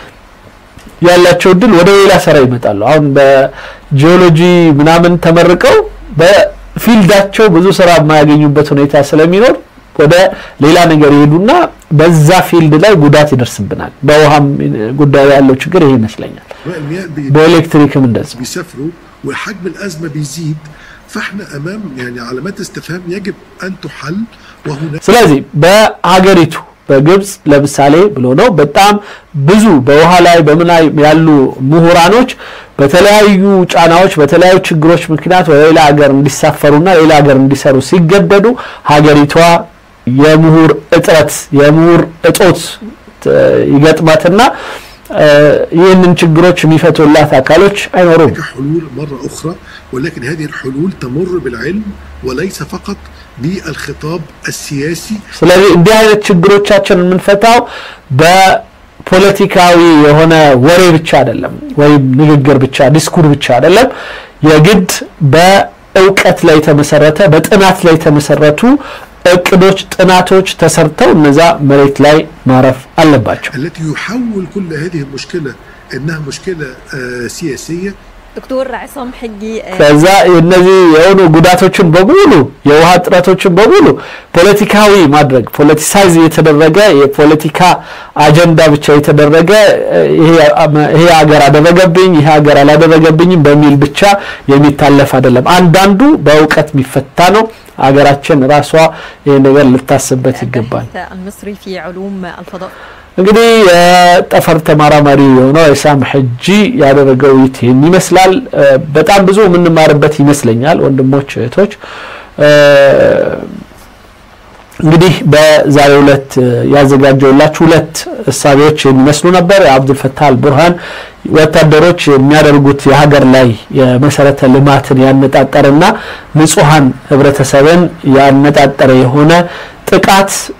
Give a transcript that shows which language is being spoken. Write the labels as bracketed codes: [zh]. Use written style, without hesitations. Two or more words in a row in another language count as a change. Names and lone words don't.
[am] ያላቸው ድል ወደ ሌላ ስራ ይመጣሉ አሁን በጂኦሎጂ ምናምን ተመርቀው በፊልዳቸው ብዙ ስራ የማያገኙበት ሁኔታ ስለሚኖር ወደ ሌላ ነገር ይሄዱና በዛ ፊልድ ላይ ጉዳት ይደርስብናል በውሃም ጉዳይ ያለው ችግር ይሄ ይመስለኛል በኤሌክትሪክም እንደዚህ [ar] بيسافروا وحجم الازمه بيزيد فاحنا امام يعني علامات استفهام يجب ان تحل وهنا [am] ስለዚህ በአገሪቱ በግብጽ ለምሳሌ ብሎ ነው በጣም ብዙ በውሃ ላይ በመናይ ያሉ ምሁራኖች በተለያዩ ጫናዎች በተለያዩ ችግሮች ምክንያት ወደ ሌላ ሀገር እንዲሳፈሩና ሌላ ሀገር እንዲሰሩ ሲገደዱ ሀገሪቷ የምሁር እጦት ይገጥማትና ይህንን ችግሮች የሚፈቱላት አካሎች አይኖሩም [ar] حلول مره اخرى ولكن هذه الحلول تمر بالعلم وليس فقط بالخطاب السياسي [am] ስለዚህ እንዲህ አይነት ችግሮቻችንን የምንፈታው በፖለቲካዊ የሆነ ወሬ ብቻ አይደለም ወይ ንግግር ብቻ ዲስኩር ብቻ አይደለም የግድ በእውቀት ላይ ተመሰረተ በጥናት ላይ ተመሰረቱ እቅዶች ጥናቶች ተሰርተው እነዛ መሬት ላይ ማረፍ አለባቸው [ar] التي يحول كل هذه المشكله انها مشكله سياسيه دكتور عصام حجي [am] ከዛ እነዚህ የሆኑ ጉዳቶችን በሙሉ የውሃ ጥረቶችን በሙሉ ፖለቲካዊ ማድረግ ፖለቲሳይዝ የተደረገ የፖለቲካ አጀንዳ ብቻ የተደረገ ይሄ ሀገር አደረገብኝ ይሄ ሀገር አላደረገብኝም በሚል ብቻ የሚታለፍ አይደለም አንዳንዱ በእውቀት የሚፈታ ነው ሀገራችን ራሷ ይሄ ነገር ልታስብበት ይገባል [ar] المصري في علوم الفضاء [am] እንግዲህ የጠፈር ተማራማሪ የሆነው ኢሳም ሐጂ ያደረገው ይሄን ይመስላል በጣም ብዙ ምንማርበት ይመስለኛል ወንድሞች እህቶች እንግዲህ በዛሬው ዕለት ያዘጋጀውላችሁ ሁለት እሳቤዎች የሚመስሉ ነበር አብዱል ፈታህ አልቡርሃን ወታደሮች የሚያደርጉት የሀገር ላይ የመሰረተ ልማትን ያነጣጠረና ንጹሃን ህብረተሰብን ያነጣጠረ የሆነ ጥቃት